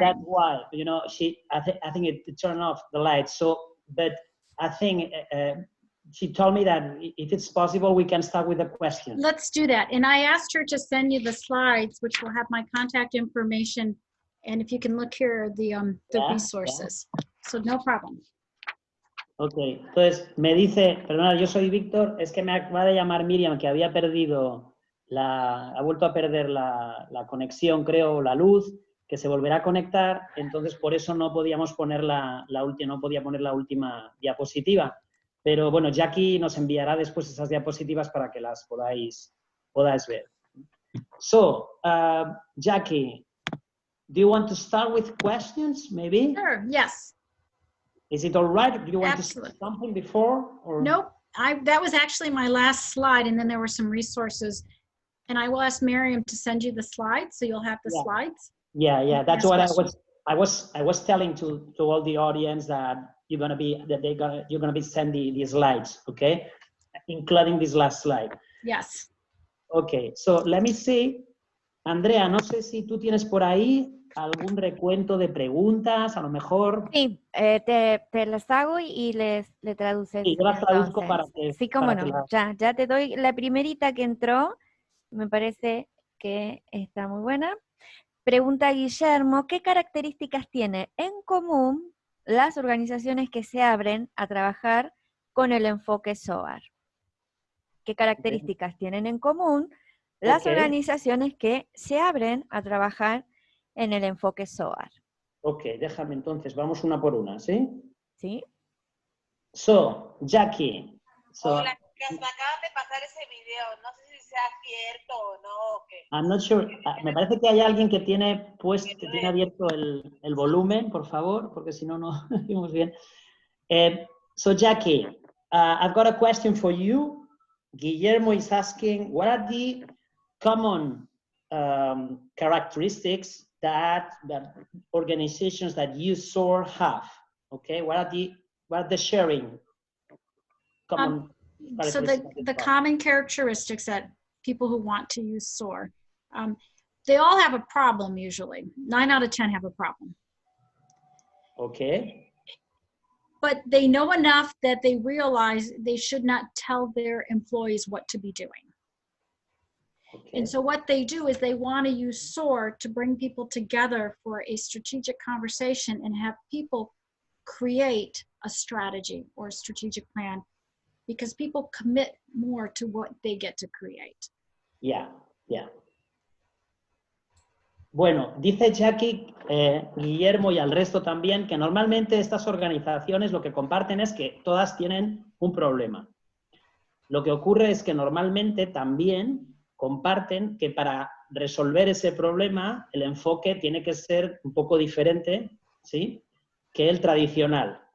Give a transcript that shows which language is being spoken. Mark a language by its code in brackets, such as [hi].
[en] That's why, you know, I think it turned off the light. So, but I think she told me that if it's possible, we can start with the questions. Let's do that. And I asked her to send you the slides, which will have my contact information. And if you can look here, the resources. Yeah. So no problem. [es] Ok, entonces me dice, perdona, yo soy Víctor, es que me acaba de llamar Miriam que había perdido, ha vuelto a perder la conexión, creo, la luz, que se volverá a conectar, entonces por eso no podíamos poner no podía poner la última diapositiva. Pero bueno, Jackie nos enviará después esas diapositivas para que las podáis ver. [en] So, Jackie, do you want to start with questions, maybe? Sure, yes. Is it all right? Do you want Absolutely. to say something before? Or? Nope. That was actually my last slide, and then there were some resources. And I will ask Miriam to send you the slides, so you'll have the slides. Yeah. That's what I was telling to all the audience that you're gonna be sending the slides, okay, including this last slide. Yes. Okay. So let me see, Andrea. [es] No sé si tú tienes por ahí algún recuento de preguntas, a lo mejor. Sí, te las hago y le traduces. Sí, yo las traduzco para que... Sí, cómo no, ya te doy la primerita que entró, me parece que está muy buena. Pregunta Guillermo, ¿qué características tiene en común las organizaciones que se abren a trabajar con el enfoque SOAR? ¿Qué características tienen en común las organizaciones que se abren a trabajar en el enfoque SOAR? Ok, déjame entonces, vamos una por una, ¿sí? Sí. [en] So, Jackie. [es] Hola, chicas, me acaban de pasar ese video, no sé si sea cierto o no. [en] I'm not sure. [es] Me parece que hay alguien que tiene abierto el volumen, por favor, porque si no, no oímos bien. [en] So, Jackie, I've got a question for you. Guillermo is asking, what are the common characteristics that organizations that use SOAR have? Okay, what are the sharing common so the common characteristics that people who want to use SOAR. They all have a problem usually. 9 out of 10 have a problem. Okay. But they know enough that they realize they should not tell their employees what to be doing. Okay. And so what they do is they want to use SOAR to bring people together for a strategic conversation and have people create a strategy or a strategic plan, because people commit more to what they get to create. Yeah, yeah. [es] Bueno, dice Jackie, Guillermo y al resto también, que normalmente estas organizaciones lo que comparten es que todas tienen un problema. Lo que ocurre es que normalmente también comparten que para resolver ese problema el enfoque tiene que ser un poco diferente, ¿sí?, que el tradicional.